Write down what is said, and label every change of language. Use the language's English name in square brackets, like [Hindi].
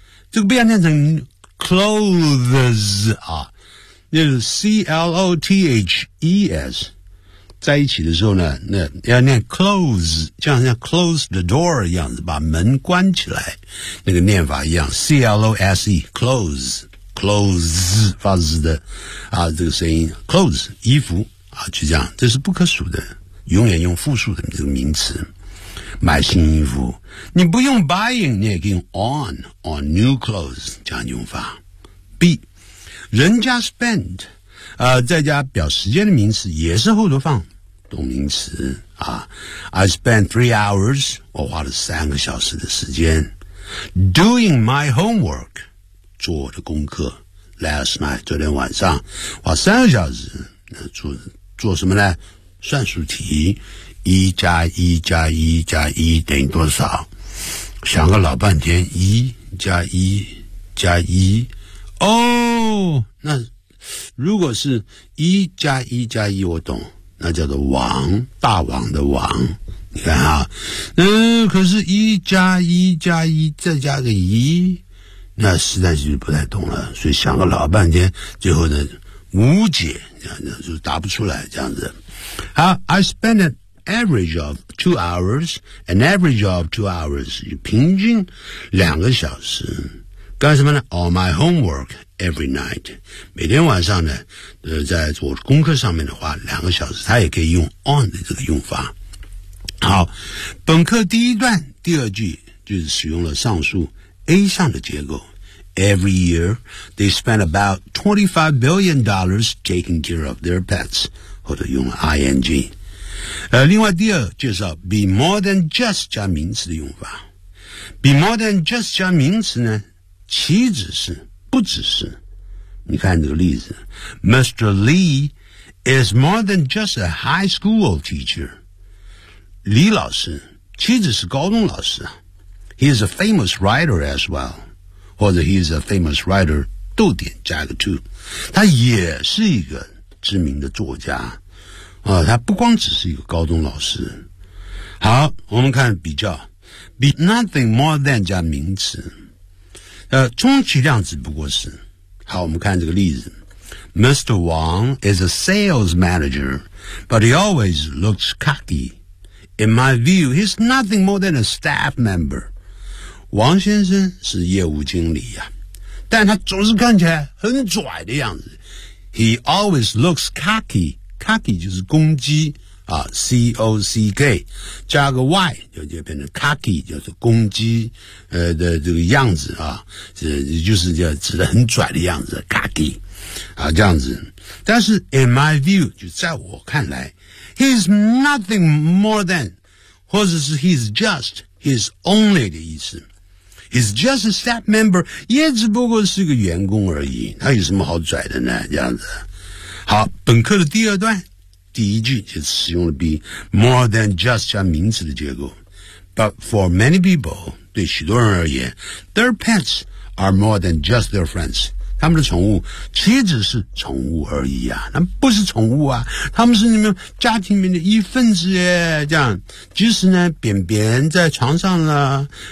[Chinese] 这个不要念成 clothes 啊，那是 C L O T H E S 在一起的时候呢，那要念 clothes， 就好像 [English] close the door [Chinese] 一样子，把门关起来，那个念法一样 ，C L O S E clothes。 clothes 发字的啊，这个声音 clothes 衣服啊，就这样，这是不可数的，永远用复数的这个名词。买新衣服，你不用 buying， 你也可以用 [English] on new clothes [Chinese] 这样用法。 B， 人家 spend， 再加表时间的名词，也是后头放动名词啊。 [English] I spent 3 hours， [Chinese] 我花了3个小时的时间 [English] doing my homework。 [Chinese] 做我的功课 [English] last night [Chinese] 昨天晚上花3个小时做什么呢？算术题，一加一加一加一等于多少？想个老半天，一加一加一，哦，那如果是一加一加一，我懂，那叫做王，大王的王。你看啊，可是一加一加一再加个一。那实在是不太懂了，所以想了老半天，最后呢无解，这样子就答不出来，这样子。好 ， [English] I spent average of 2 hours, an average of 2 hours, [Chinese] 平均两个小时。干什么呢 [English] ?All my homework every night. [Chinese] 每天晚上呢在我功课上面的话两个小时它也可以用 on 的这个用法。好，本课第一段第二句就是使用了上述 A 上的结构。 [English] Every year, they spend about $25 billion taking care of their pets, [Chinese] 或者用 [English] ing。 [Chinese] 另外第二介绍 [English] be more than just [Chinese] 加名词的用法。 [English] be more than just [Chinese] 加名词呢岂止是不只是。你看这个例子 ,Mr. [English] Lee is more than just a high school teacher. [Chinese] 李老师岂止是高中老师啊。 [English] He is a famous writer as well. [Chinese] 或者 [English] he is a famous writer, 逗点加个 to。 [Chinese] 他也是一个知名的作家。他不光只是一个高中老师。好，我们看比较。 [English] be nothing more than [Chinese] 加名词。充其量只不过是。好，我们看这个例子。Mr. [English] Wang is a sales manager, but he always looks cocky. In my view, he's nothing more than a staff member. [Chinese] 王先生是业务经理啊，但他总是看起来很拽的样子。 [English] He always looks cocky. [Chinese] Cocky 就是公鸡啊 ,C-O-C-K, 加个 Y, 就变成 cocky, 就是公鸡的这个样子啊就是叫指的很拽的样子 ,cocky, 啊这样子。但是 [English] in my view, [Chinese] 就在我看来 , [English] he's nothing more than, [Chinese] 或者是 [English] he's just, he's only [Chinese] 的意思。 [English] he's just a staff member, [Chinese] 也只不过是个员工而已他有什么好拽的呢这样子。好，本课的第二段。第一句就是使用了 be more than just 加名词的结构 [English] but for many people 对许多人而言 their pets are more than just their friends [Chinese] 他们的宠物岂止是宠物而已啊他们不是宠物啊他们是你们家庭里面的一份子耶这样即使呢扁扁在床上了